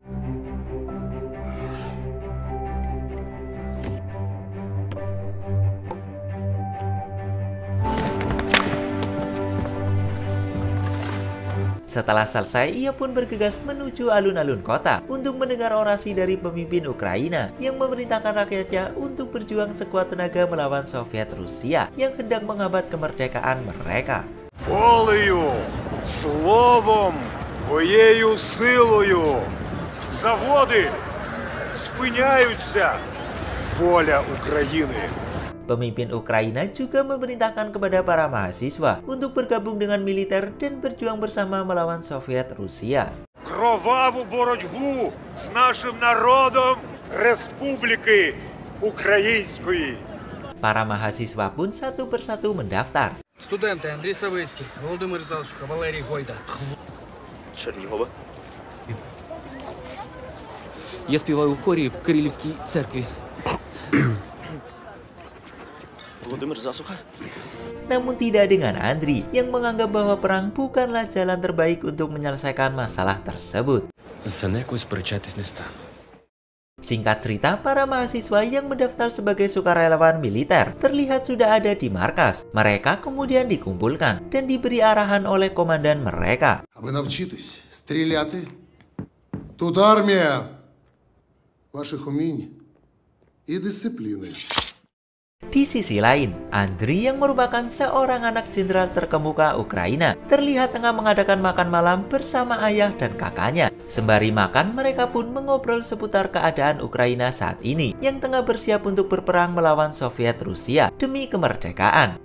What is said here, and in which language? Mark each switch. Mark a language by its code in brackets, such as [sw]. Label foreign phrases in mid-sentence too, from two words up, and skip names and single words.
[id] Setelah selesai, ia pun bergegas menuju alun-alun kota untuk mendengar orasi dari pemimpin Ukraina yang memerintahkan rakyatnya untuk berjuang sekuat tenaga melawan Soviet Rusia yang hendak menghambat kemerdekaan mereka. [uk] Волею, словом, моєю силою, заводи спиняються, воля України. [id] Pemimpin Ukraina juga memerintahkan kepada para mahasiswa untuk bergabung dengan militer dan berjuang bersama melawan Soviet Rusia. [uk] Кроваву боротьбу з нашим народом Республіки Української. [id] Para mahasiswa pun satu persatu mendaftar. [uk] Студенти Андрій Савицький, Володимир Засуха, Валерій Гойда. Чернігова. Я співаю у хорі в Кирилівській церкві. Володимир Засуха. [id] Namun tidak dengan Andriy yang menganggap bahwa perang bukanlah jalan terbaik untuk menyelesaikan masalah tersebut. [uk] За неко сперечатись не стану. [id] Singkat cerita, para mahasiswa yang mendaftar sebagai sukarelawan militer terlihat sudah ada di markas. Mereka kemudian dikumpulkan dan diberi arahan oleh komandan mereka. [uk] Аби навчитись стріляти. Тут армія ваших умінь і дисципліни. [id] Di sisi lain, Andriy yang merupakan seorang anak jenderal terkemuka Ukraina terlihat tengah mengadakan makan malam bersama ayah dan kakaknya. Sembari makan, mereka pun mengobrol seputar keadaan Ukraina saat ini yang tengah bersiap untuk berperang melawan Soviet Rusia demi kemerdekaan.